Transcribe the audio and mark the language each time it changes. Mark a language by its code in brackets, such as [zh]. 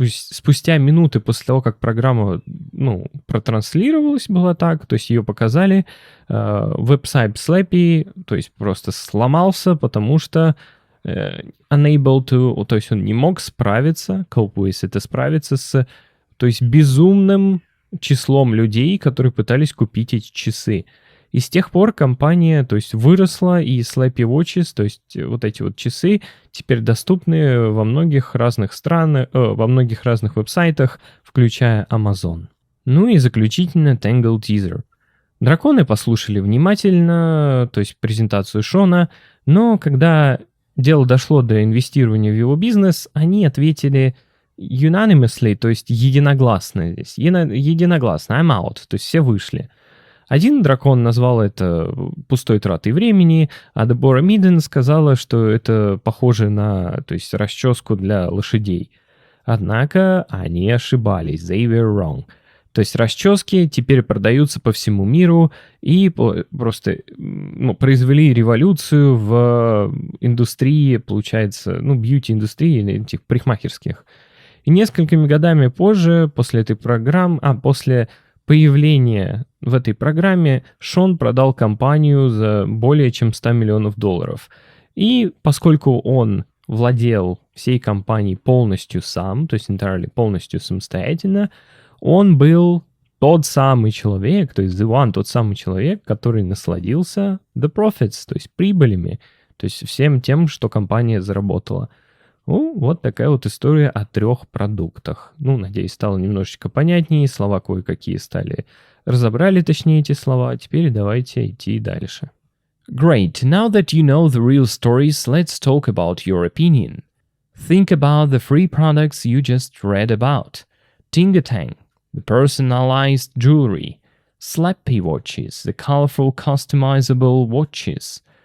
[ru] спустя минуты после того, как программа, протранслировалась, была так, то есть ее показали, веб-сайт Slappy, то есть просто сломался, потому что [en] unable to, [ru] то есть он не мог справиться, [en] cope with, [ru] это справиться с, то есть безумным числом людей, которые пытались купить эти часы. И с тех пор компания, то есть, выросла, и Slappy Watches, то есть вот эти вот часы, теперь доступны во многих разных странах, во многих разных веб-сайтах, включая Amazon. И заключительно Tangle Teaser. Драконы послушали внимательно, то есть презентацию Шона, но когда дело дошло до инвестирования в его бизнес, они ответили unanimously, то есть единогласно здесь. Единогласно, [en] I'm out, [ru] то есть все вышли. Один дракон назвал это пустой тратой времени, а Дебора Миден сказала, что это похоже на, то есть, расческу для лошадей. Однако они ошибались, [en] they were wrong. [ru] То есть расчески теперь продаются по всему миру и просто произвели революцию в индустрии, получается, бьюти-индустрии или этих парикмахерских. И несколькими годами позже, после этой программы, после появления в этой программе, Шон продал компанию за более чем $100 миллионов. И поскольку он владел всей компанией полностью сам, то есть entirely полностью самостоятельно, он был тот самый человек, то есть [en] the one, [ru] тот самый человек, который насладился [en] the profits, [ru] то есть прибылями, то есть всем тем, что компания заработала. Ну, вот такая вот история о 3 продуктах. Ну, надеюсь, стало немножечко понятнее, слова кое-какие стали. Разобрали, точнее, эти слова, теперь давайте идти дальше. [en] Great, now that you know the real stories, let's talk about your opinion. Think about the 3 products you just read about. Tingatang, the personalized jewelry. Slappy watches, the colorful customizable watches.